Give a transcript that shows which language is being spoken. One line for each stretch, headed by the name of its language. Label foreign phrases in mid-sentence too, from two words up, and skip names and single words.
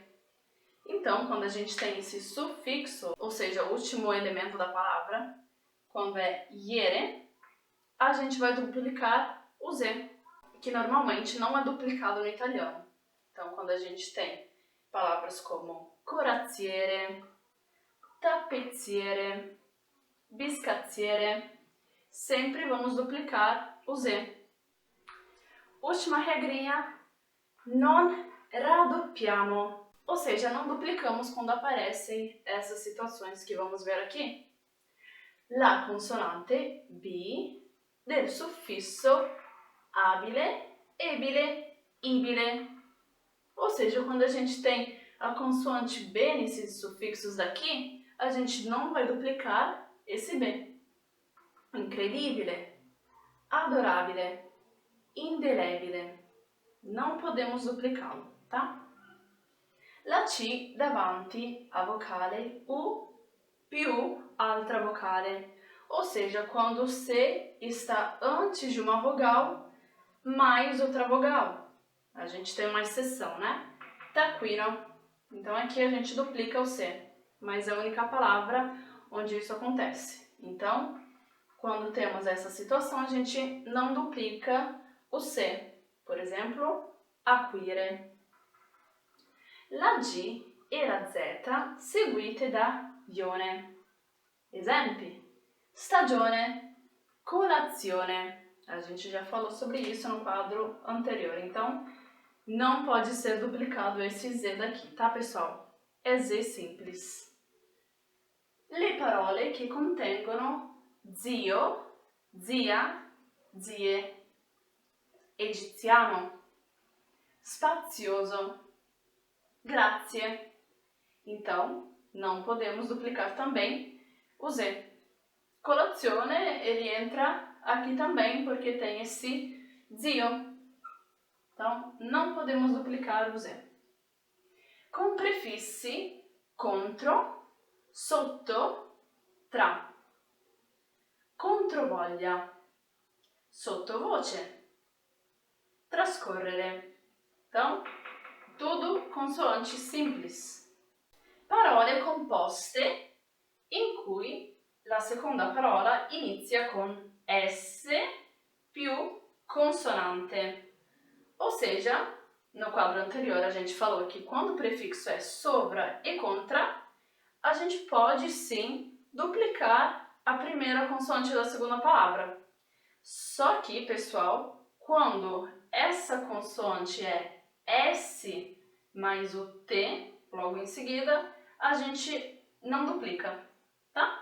Portuguese: Então, quando a gente tem esse sufixo, ou seja, o último elemento da palavra, quando é iere, a gente vai duplicar o Z, que normalmente não é duplicado no italiano. Então, quando a gente tem palavras como
Italian: corazziere, tappezziere, biscazziere,
Portuguese: sempre vamos duplicar o Z. Última regrinha,
Italian: non raddoppiamo,
Portuguese: ou seja, não duplicamos quando aparecem essas situações que vamos ver aqui.
Italian: La consonante B del suffisso abile, ebile, ibile.
Portuguese: Ou seja, quando a gente tem a consoante B nesses sufixos daqui, a gente não vai duplicar esse B.
Italian: Incredibile, adorabile, indelebile.
Portuguese: Não podemos duplicá-lo, tá?
Italian: La C davanti a vocale U più altra vocale.
Portuguese: Ou seja, quando o C está antes de uma vogal mais outra vogal. A gente tem uma exceção, né?
Italian: Tacquino.
Portuguese: Então aqui a gente duplica o C, mas é a única palavra onde isso acontece. Então, quando temos essa situação, a gente não duplica o C. Por exemplo,
Italian: acquire. La G e la Z seguite da ione. Esempi: stagione, colazione.
Portuguese: A gente já falou sobre isso no quadro anterior, então não pode ser duplicado esse Z daqui, tá, pessoal? É Z simples.
Italian: Le parole che contengono zio, zia, zie. Egiziano, spazioso, grazie.
Portuguese: Então, não podemos duplicar também o Z. Colazione, ele entra aqui também porque tem esse zio. Então, não podemos duplicar o Z.
Italian: Com prefissi contro, sotto, tra. Controvoglia, sottovoce, trascorrere,
Portuguese: Então, tudo consoanti simples.
Italian: Parole composte in cui la seconda parola inizia con S più consonante.
Portuguese: Ou seja, no quadro anterior a gente falou que quando o prefixo é sobra e contra, a gente pode sim duplicar a primeira consoante da segunda palavra. Só que, pessoal, quando essa consoante é S mais o T, logo em seguida, a gente não duplica, tá?